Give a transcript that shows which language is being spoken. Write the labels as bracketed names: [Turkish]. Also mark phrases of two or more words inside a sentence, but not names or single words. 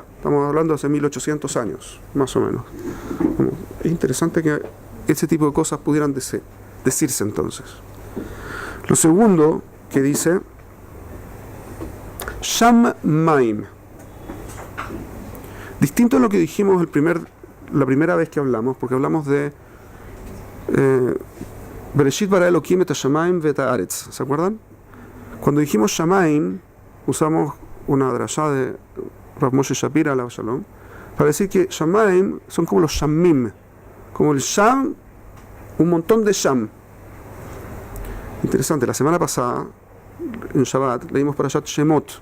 [Spanish] Estamos hablando de hace 1800 años, más o menos. Es interesante que ese tipo de cosas pudieran decirse entonces. Lo segundo que dice Shamaim. Distinto a lo que dijimos la primera vez que hablamos, porque hablamos de [Hebrew] בראשית ברא אלוקים את שמים ואת הארץ. [Spanish] ¿Se acuerdan? Cuando dijimos Shamaim, usamos una drashá de Rav Moshe Shapira, [Hebrew] עליו שלום, [Spanish] para decir que Shamaim son como los Shamim, como el Sham, un montón de Sham. Interesante, la semana pasada, en Shabbat, leímos para Shat Shemot.